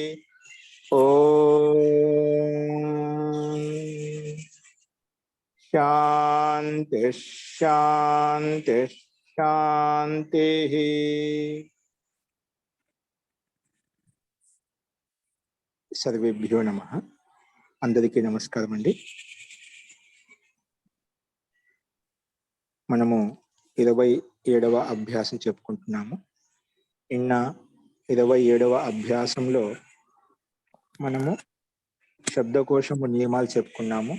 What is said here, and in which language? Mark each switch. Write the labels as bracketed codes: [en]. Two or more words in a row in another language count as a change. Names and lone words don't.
[sa] ओम शांति शांति शांति। सर्वेभ्यो नमः। [te] అందరికీ నమస్కారం అండి। మనము 27వ అభ్యాసం చెప్పుకుంటున్నాము. నిన్న 27వ అభ్యాసంలో మనము శబ్దకోశము నియమాలు చెప్పుకున్నాము.